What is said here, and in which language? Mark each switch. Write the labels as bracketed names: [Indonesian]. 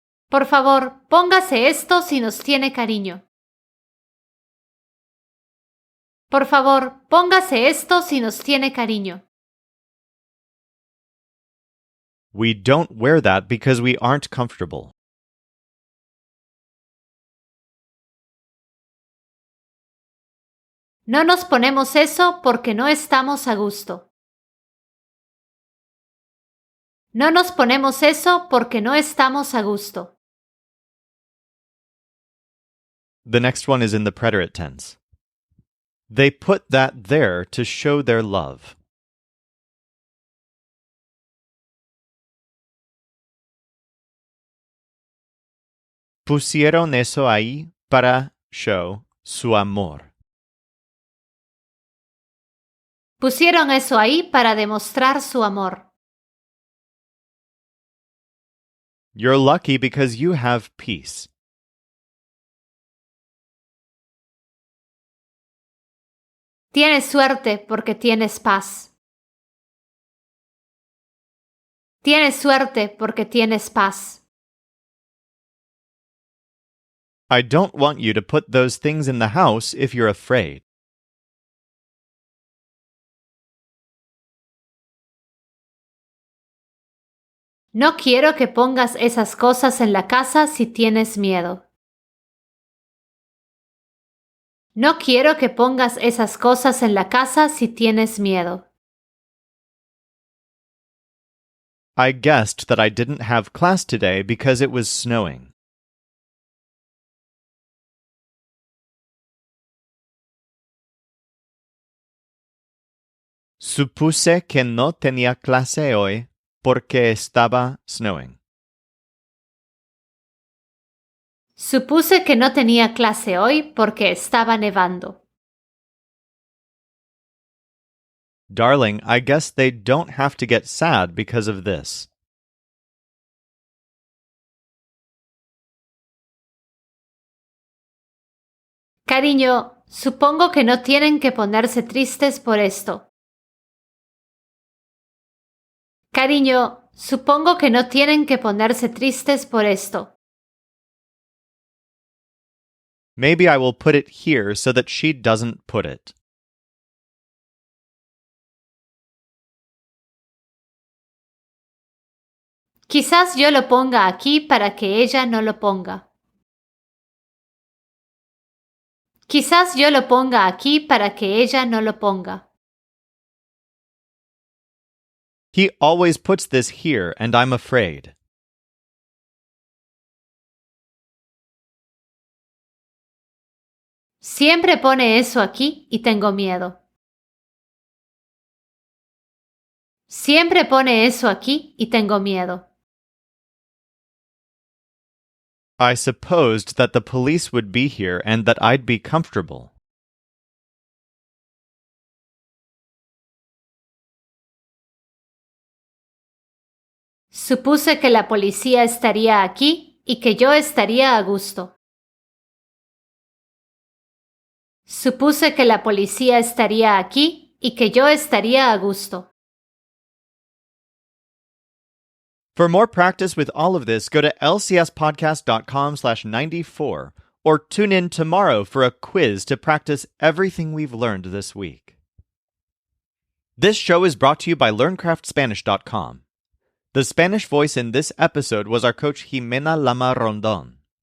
[Spanish] Por favor, póngase esto si nos tiene cariño. Por favor, póngase esto si nos tiene cariño. [English] We don't wear that because we aren't comfortable. [Spanish] No nos ponemos eso porque no estamos a gusto. No nos ponemos eso porque no estamos a gusto. [English] The next one is in the preterite tense. They put that there to show their love. [Spanish] Pusieron eso ahí para [English] show [Spanish] su amor. Pusieron eso ahí para demostrar su amor. [English] You're lucky because you have peace. [Spanish] Tienes suerte porque tienes paz. Tienes suerte porque tienes paz. [English] I don't want you to put those things in the house if you're afraid. [Spanish] No quiero que pongas esas cosas en la casa si tienes miedo. No quiero que pongas esas cosas en la casa si tienes miedo. [English] I guessed that I didn't have class today because it was snowing. [Spanish] Supuse que no tenía clase hoy porque estaba [English] snowing. [Spanish] Supuse que no tenía clase hoy porque estaba nevando. [English] Darling, I guess they don't have to get sad because of this. [Spanish] Cariño, supongo que no tienen que ponerse tristes por esto. Cariño, supongo que no tienen que ponerse tristes por esto. [English] Maybe I will put it here so that she doesn't put it. [Spanish] Quizás yo lo ponga aquí para que ella no lo ponga. Quizás yo lo ponga aquí para que ella no lo ponga. [English] He always puts this here, and I'm afraid. [Spanish] Siempre pone eso aquí y tengo miedo. Siempre pone eso aquí y tengo miedo. [English] I supposed that the police would be here and that I'd be comfortable. [Spanish] Supuse que la policía estaría aquí y que yo estaría a gusto. Supuse que la policía estaría aquí y que yo estaría a gusto. [English] For more practice with all of this, go to lcspodcast.com/94 or tune in tomorrow for a quiz to practice everything we've learned this week. This show is brought to you by LearnCraftSpanish.com. The Spanish voice in this episode was our coach Jimena Lama Rondon.